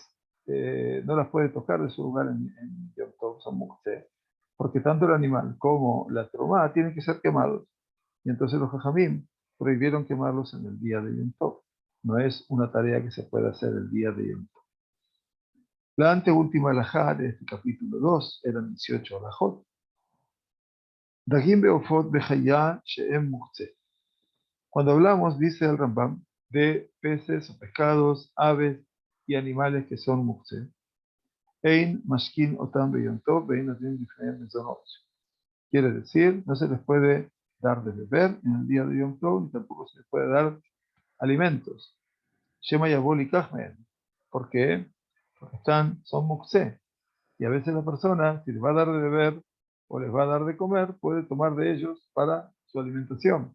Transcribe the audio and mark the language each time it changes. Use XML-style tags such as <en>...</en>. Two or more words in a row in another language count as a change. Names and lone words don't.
<es>No las puede tocar de su lugar en</es> <he>יום טוב,</he> <es>son muktzeh, porque tanto el animal como la trumá tienen que ser quemados. Y entonces los jajamim prohibieron quemarlos en el día de</es> <he>יום טוב.</he> <es>No es una tarea que se pueda hacer el día de</es> <he>יום טוב.</he> <es>La anteúltima alajá de este capítulo 2 eran 18 alajot.</es> <he>דגים בעופות בחיה שהם מוקצה.</he> <es>Cuando hablamos, dice el Rambam, de peces o pescados, aves y animales que son muktzeh,</es> <he>אין משקין אותם ביום טוב ואין נותנין לפניהם מזונות.</he> <es>Quiere decir, no se les puede dar de beber en el día de</es> <he>יום טוב,</he> <es>ni tampoco se les puede dar alimentos.</es> <he>שמא יבול</he> <es>y Kachmen. ¿Por qué? Porque son muktzeh. Y a veces la persona, si le va a dar de beber o les va a dar de comer, puede tomar de ellos para su alimentación.</es>